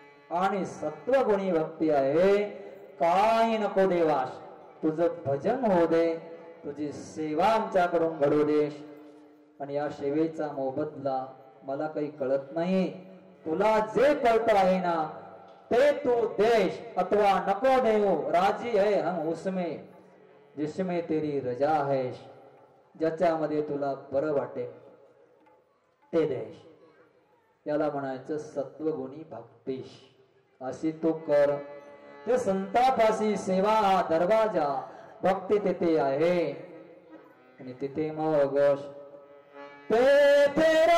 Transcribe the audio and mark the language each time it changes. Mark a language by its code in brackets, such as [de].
[mr] आणि सत्वगुणी भक्ती आहे, काही नको देवास, तुझं भजन होऊ दे, तुझी सेवा आमच्याकडून घडू दे. आणि या सेवेचा मोबदला मला काही कळत नाही, तुला जे कळत आहे ना ते तू देश अथवा नको देऊ. [hi] राजी है हम उसमें जिसमें तेरी रजा है. [mr] ज्याच्यामध्ये तुला बरं वाटेल ते देश, याला म्हणायचं सत्वगुणी भक्ती. अशी तू कर. ते संतापाशी सेवा हा दरवाजा, भक्ती तिथे आहे. आणि तिथे मग तेथे